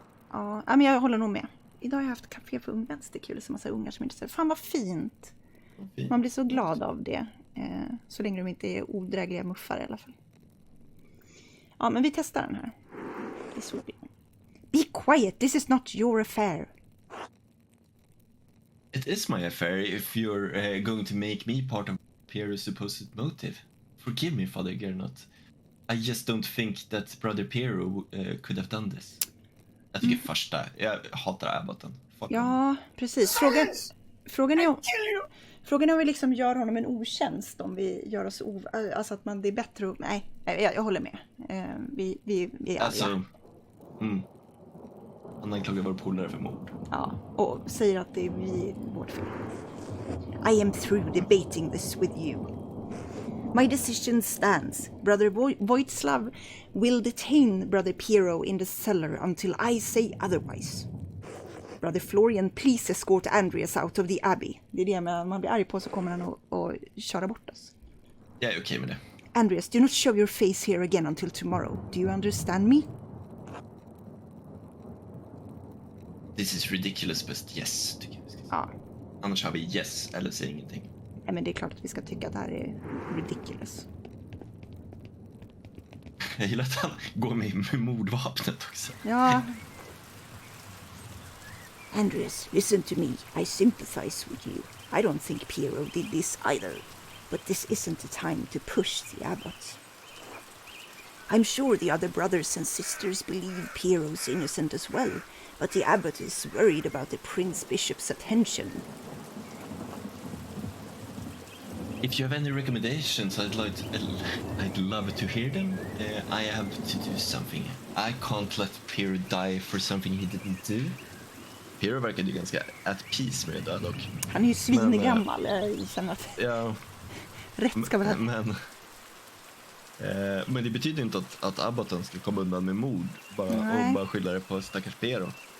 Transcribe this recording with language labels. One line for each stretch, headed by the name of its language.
Swedish: Ja, men jag håller nog med. Idag har jag haft kafé för vänsterkul, så massa ungar som inte säger fan vad fint. Man blir så glad av det. Så länge de inte är odrägliga muffar i alla fall. Ja, men vi testar den här.
English: Be quiet, this is not your affair. It is my affair if you're going to make me part of Piero's supposed motive. Forgive me, Father Gernot. I just don't think that Brother Piero could have done this.
Swedish: Jag tycker första, jag hatar Abboten. Ja, precis. Frågan är om vi liksom gör honom en otjänst, om vi gör oss alltså att det är bättre att... Nej, jag håller med. Vi är alltså, han anklagar vår polare för mord. Ja, och säger att det är vårt fel.
English: I am through debating this with you. My decision stands. Brother Voitslav will detain Brother Piero in the cellar until I say otherwise. Brother Florian, please escort Andreas out of the abbey.
Swedish: Det är det med, man blir arg på så kommer han att köra bort oss. Jag är okej med det.
English: Andreas, do not show your face here again until tomorrow. Do you understand me? This is ridiculous, but yes,
Swedish: tycker jag. Ja. Annars har vi yes, eller säger ingenting. Nej, men det är klart att vi ska tycka att det här är ridiculous. Jag gillar att han går med mordvapnet också. Ja.
English: Andreas, listen to me. I sympathize with you. I don't think Piero did this either. But this isn't the time to push the abbot. I'm sure the other brothers and sisters believe Piero's innocent as well, but the abbot is worried about the Prince Bishop's attention. If you have any recommendations, I'd love to hear them. I have to do something. I can't let Piero die for something he didn't do.
Swedish: Piero verkar ju ganska
English: at peace
Swedish: med det där dock. Han är ju svingammal, jag känner att ja, rätt ska vara. Men Men det betyder inte att Abbaton ska komma undan med mord och bara skylla det på stackars Pero.